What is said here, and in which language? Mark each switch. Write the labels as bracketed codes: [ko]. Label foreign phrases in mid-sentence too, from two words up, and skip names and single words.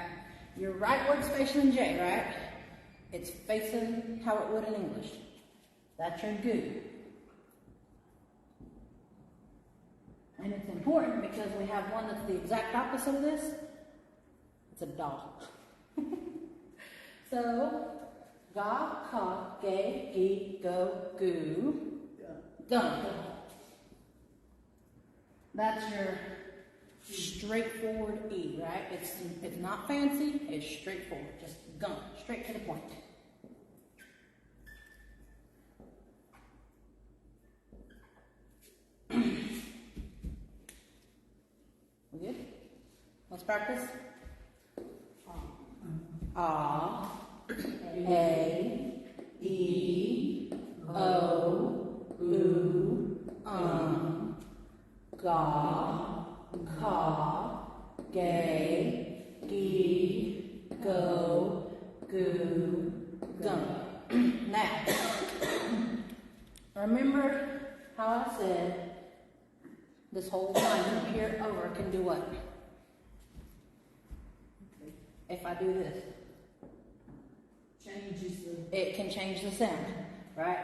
[en] Your right word's facing J, right? It's facing how it would in English. That's your goo. And it's important because we have one that's the exact opposite of this. It's a da. So, ga, ka, ge, gi, go, goo, gun. That's your straightforward E, right? It's not fancy, it's straightforward. Just gun, straight to the point. We good? Let's practice. A, E, O, U, ga, ka, ge, gi, go, goo, gun. Now, remember how I said this whole line from here over can do what? if I do this? It can change the sound, right?